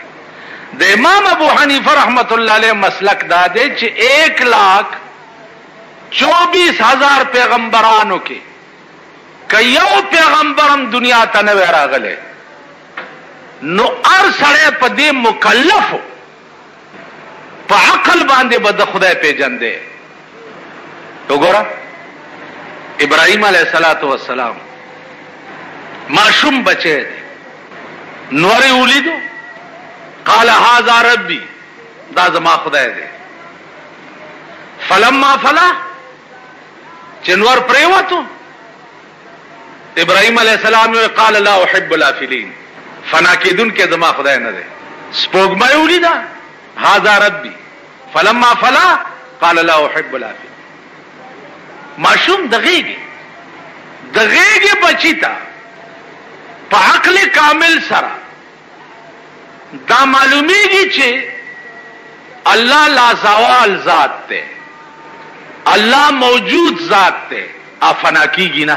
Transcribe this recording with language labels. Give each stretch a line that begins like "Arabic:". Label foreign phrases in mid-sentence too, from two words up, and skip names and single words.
Pashto: د امام ابو حنیفه رحمت الله علیه مسلک دا دی چې 1,24,000 پیغمبرانو کې که یو پیغمبرم دنیا ته نه وی راغلی نو هر سړی په دې مکلفو په عقل باندې به د خدای پیژندی. وګوره ابراهیم علیه السلام معصوم بچی دی نور ولیدو
Arabic: قال هذا ربي
Pashto: دا زما خدای دی.
Arabic: فلما فلا
Pashto: چې نور پریوتو ابراهیم علیه السلام
Arabic: قال لا احب الافلین
Pashto: فنا کېدون کې زما خدای نه دی.
Arabic: سپوږمۍ ولیدا هذا ربي فلما فلا قال لا احب الافلین.
Pashto: معصوم د غېږې بچی ته په عقل کامل سره دا معلومیږي چې الله لا زوال ذات ته الله موجود ذات ته افنا کیږي نه.